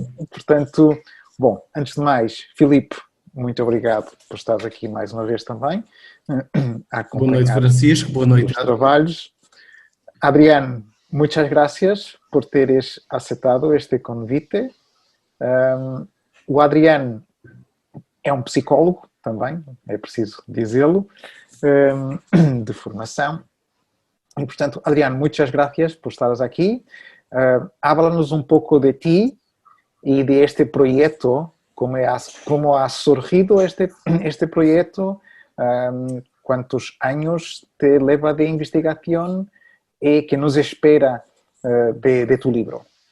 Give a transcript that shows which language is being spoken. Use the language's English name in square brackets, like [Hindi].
[Portuguese] Portanto, bom, antes de mais, Filipe, muito obrigado por estar aqui mais uma vez também, a acompanhar. Boa noite, Francisco. Boa noite. Os trabalhos. Adrián, [Spanish] muchas gracias [Portuguese] por teres aceptado este convite. O Adrián é um psicólogo também, é preciso dizê-lo, de formação. E, portanto, [Spanish] Adrián, muchas gracias por estares aquí. Háblanos un poco de ti y de este proyecto, cómo ha surgido este proyecto, cuántos años te lleva de investigación y qué nos espera de tu libro.